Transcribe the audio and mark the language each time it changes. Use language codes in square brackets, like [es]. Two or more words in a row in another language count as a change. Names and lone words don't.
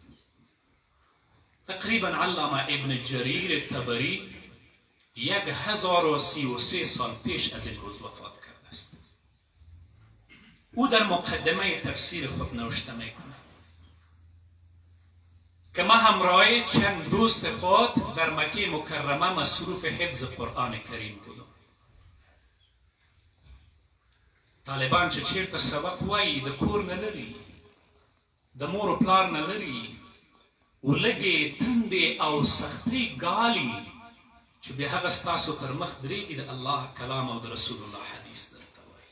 [fa] تقریبا علامه ابن جریر طبری 1033 سال پیش از این روز وفات کرده است. او در مقدمه تفسیر خود نوشته میکنه که ما همراه چند دوست خود در مکه مکرمه مصروف حفظ قرآن کریم بودم. [ps] طالبان چې چیرته سبق وایي د کور نه لري، د مور و پلار نه لري، ولږې تندې او سختۍ ګالي چې بیا هغه ستاسو پر مخ درېږي د الله کلام او د رسول الله حدیث درته وایي.